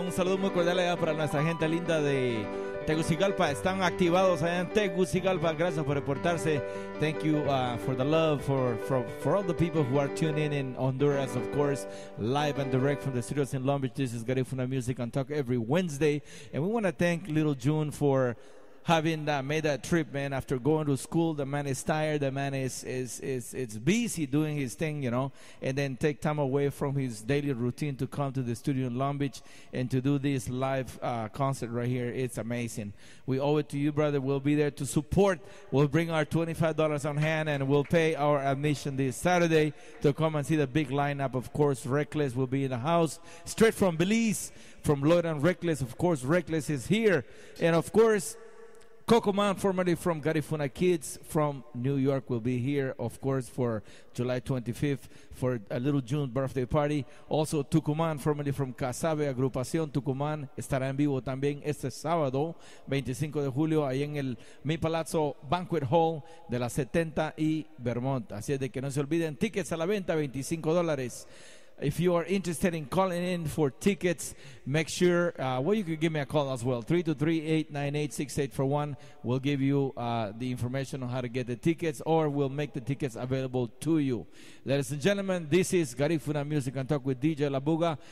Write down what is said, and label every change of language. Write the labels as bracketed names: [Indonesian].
[Spanish] Un saludo muy cordial allá para nuestra gente linda de Tegucigalpa. Están activados allá en Tegucigalpa. Gracias por reportarse. [English] Thank you for the love, for all the people who are tuning in Honduras, of course, live and direct from the studios in Long Beach. This is Garifuna Music on Talk every Wednesday. And we want to thank Little June for having made that trip, man. After going to school, the man is tired. The man is busy doing his thing, you know, and then take time away from his daily routine to come to the studio in Long Beach and to do this live concert right here. It's amazing. We owe it to you, brother. We'll be there to support. We'll bring our $25 on hand, and we'll pay our admission this Saturday to come and see the big lineup. Of course, Reckless will be in the house, straight from Belize, from Lloyd and Reckless. Of course, Reckless is here, and of course, Coco Man, formerly from Garifuna Kids from New York, will be here, of course, for July 25th for a Little June birthday party. Also, Tucumán, formerly from Casabe, [Spanish] Agrupación Tucumán, estará en vivo también este sábado, 25 de julio, ahí en el Mi Palazzo Banquet Hall de la 70 y Vermont. Así es de que no se olviden, tickets a la venta, $25. [English] If you are interested in calling in for tickets, make sure, you can give me a call as well, 323-898-6841. We'll give you the information on how to get the tickets, or we'll make the tickets available to you. Ladies and gentlemen, this is Garifuna Music and Talk with DJ Labuga.